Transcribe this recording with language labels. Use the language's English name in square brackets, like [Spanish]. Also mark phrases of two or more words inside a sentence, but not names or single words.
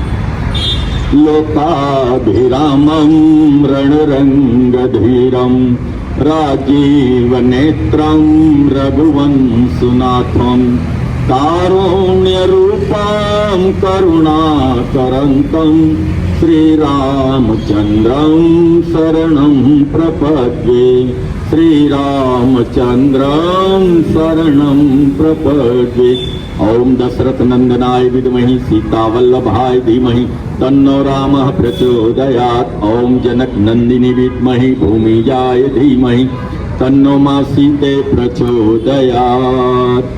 [Sanskrit] लोकाभिरामम रणरंगधीरम राजीव नेत्रम रघुवंशुनाथम कारुण्य रूपम करुणाकरंतम श्रीरामचंद्रम शरणम प्रपद्ये. श्रीरामचन्द्रं शरणं प्रपद्ये। ॐ दशरथनन्दनाय विद्महे सीतावल्लभाय धीमहि तन्नो रामः प्रचोदयात्। ॐ जनकनन्दिनी विद्महे भूमिजाय धीमहि तन्नो मासीते प्रचोदयात्।